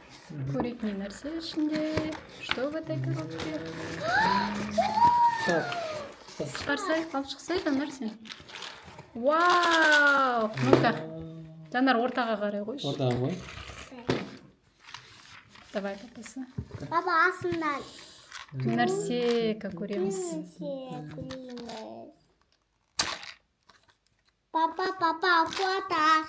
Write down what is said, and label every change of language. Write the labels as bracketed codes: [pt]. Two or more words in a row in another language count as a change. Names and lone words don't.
[kk] Курительный нәрсе ішінде. [ru] Что в этой коробке? Так. [kk] Шығарсай, алып шықсай, Жанар сен. [ru] Вау! Ну-ка. [kk] Жанар ортаға қарай қойшы. Ортаға қой. [ru] Давай, папасы. [kk] Папа, астынан. Нәрсека көреміз. Папа, фото.